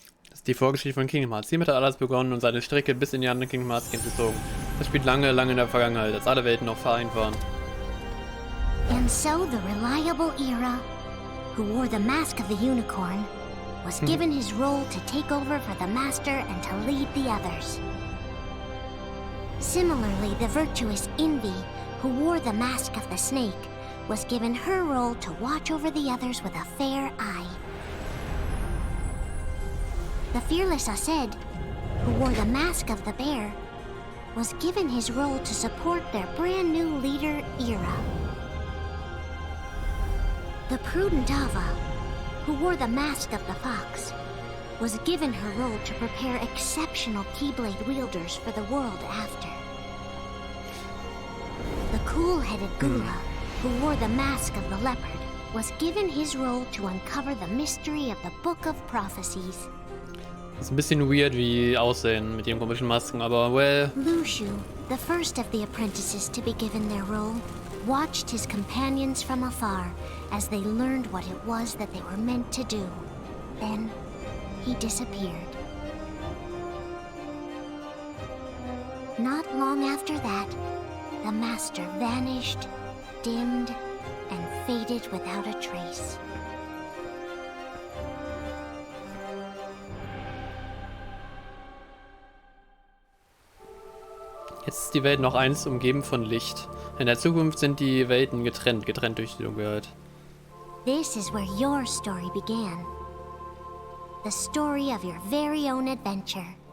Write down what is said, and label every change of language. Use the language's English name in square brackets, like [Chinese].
[German] Das ist die Vorgeschichte von Kingdom Hearts. Hiermit hat alles begonnen und seine Strecke bis in die anderen Kingdom Hearts Games gezogen. Das spielt lange, lange in der Vergangenheit, als alle Welten noch vereint waren. [English] And so the reliable Era, who wore the mask of the unicorn, was given his role to take over for the Master and to lead the others. Similarly, the virtuous Envy, who wore the mask of the snake, was given her role to watch over the others with a fair eye. The fearless Aced, who wore the mask of the bear, was given his role to support their brand new leader, Era. The prudent Ava, who wore the mask of the fox, was given her role to prepare exceptional Keyblade wielders for the world after. The cool-headed Gula, who wore the mask of the leopard, was given his role to uncover the mystery of the Book of Prophecies. [German] Ist ein bisschen weird, wie die aussehen mit ihren komischen Masken, aber well. [English] Lushu, the first of the apprentices to be given their role, watched his companions from afar as they learned what it was that they were meant to do. Then, he disappeared. Not long after that, the Master vanished, dimmed, and faded without a trace. [German] Jetzt ist die Welt noch eins, umgeben von Licht. In der Zukunft sind die Welten getrennt durch die Dunkelheit. [English] This is where your story began. The story of your very own adventure.